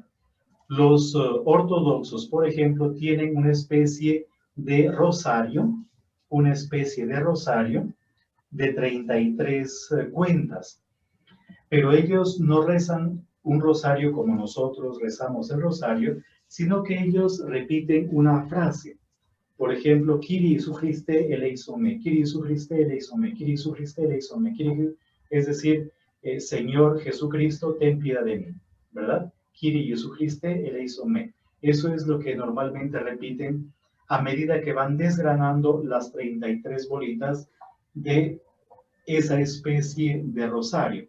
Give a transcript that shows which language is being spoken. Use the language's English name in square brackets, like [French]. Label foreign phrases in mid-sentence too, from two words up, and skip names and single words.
[Spanish] Los ortodoxos, por ejemplo, tienen una especie de rosario de 33 cuentas, pero ellos no rezan un rosario como nosotros rezamos el rosario, sino que ellos repiten una frase. Por ejemplo, [Greek] Κύριε Ἰησοῦ Χριστέ ἐλέησόν με, Κύριε Ἰησοῦ Χριστέ ἐλέησόν με, Κύριε Ἰησοῦ Χριστέ ἐλέησόν με, [Spanish] es decir, Señor Jesucristo, ten piedad de mí, ¿verdad? [Greek] Κύριε Ἰησοῦ Χριστέ ἐλέησόν με. [Spanish] Eso es lo que normalmente repiten a medida que van desgranando las 33 bolitas de esa especie de rosario.